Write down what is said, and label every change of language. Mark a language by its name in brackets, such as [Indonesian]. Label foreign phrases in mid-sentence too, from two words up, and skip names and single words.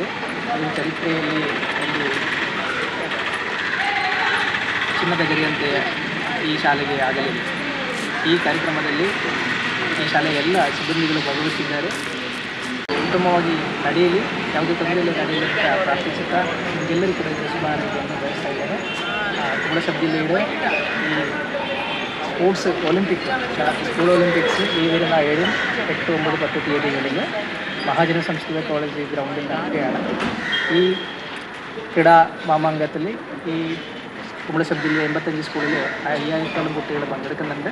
[Kannada] ಅದರ ಚರಿತ್ರೆಯಲ್ಲಿ ಒಂದು ಚಿನ್ನದ ಗರಿಯಂತೆ ಈ ಶಾಲೆಗೆ ಆಗಲಿದೆ. ಈ ಕಾರ್ಯಕ್ರಮದಲ್ಲಿ ಈ ಶಾಲೆಯ ಎಲ್ಲ ಸಿಬ್ಬಂದಿಗಳು ಭಾಗವಹಿಸಿದ್ದಾರೆ. ಉತ್ತಮವಾಗಿ ನಡೆಯಲಿ, ಯಾವುದೇ ತೊಂದರೆಯಲ್ಲಿ ನಡೆಯಲಿ ಅಂತ ಪ್ರಾರ್ಥಿಸುತ್ತಾ ನಿಮಗೆಲ್ಲರೂ ಕೂಡ ಇದರ ಶುಭಾರಂಭವನ್ನು ಬಯಸ್ತಾ ಇದ್ದಾರೆ. ಕುಂಬ್ಳೆ ಸಬ್ ಜಿಲ್ಲೆಯ ಈ [English] sports olympics school olympics [Malayalam] ഈ വരുന്ന 7, 8, 9, 10 തീയതികളിൽ മഹാജന സംസ്കൃത കോളേജ് ഗ്രൗണ്ടിൽ നടക്കുകയാണ്. ഈ ക്രീഡാ മാമാങ്കത്തിൽ ഈ കുമ്പള സബ് ജില്ലയിലെ 85 സ്കൂളിൽ 5000ഓളം കുട്ടികൾ പങ്കെടുക്കുന്നുണ്ട്.